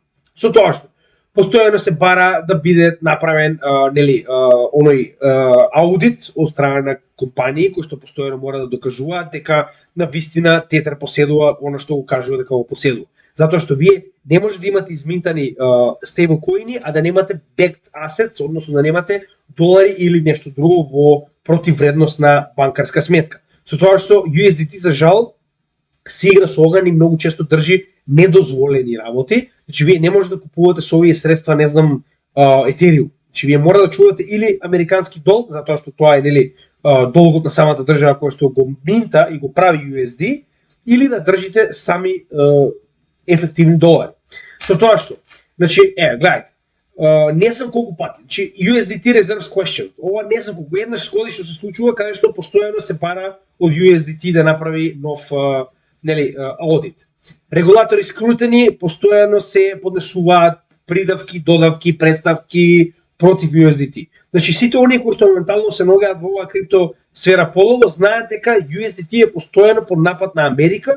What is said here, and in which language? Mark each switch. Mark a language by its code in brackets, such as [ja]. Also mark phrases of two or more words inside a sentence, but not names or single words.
[mk] Со тоа што постојано се бара да биде направен аудит од страна на компании кои што постојано мора да докажуваат дека на вистина Тетер поседува она што го кажува дека го поседува. Затоа што вие не може да имате изминтани стейблкоини, а да немате [en] backed assets, [mk] односно да немате долари или нешто друго во противвредност на банкарска сметка. Со тоа што USDT за жал се игра со оган и многу често држи недозволени работи. Значи вие не може да купувате со овие средства, не знам, Ethereum. Значи вие мора да чувате или американски долг, затоа што тоа е долгот на самата држава која што го минта и го прави USD, или да држите сами ефективни долари. Со тоа што, значи, гледајте, не знам колку пати, значи [en] USDT reserves question, [mk] ова не знам колку, еднаш годишно се случува каде што постојано се бара од USDT да направи нов аудит. Регулатори скрутени, постојано се поднесуваат придавки, додавки, представки против USDT. Значи сите оние кои што моментално се ногеат во оваа крипто сфера полово знаат дека USDT е постојано под напад на Америка.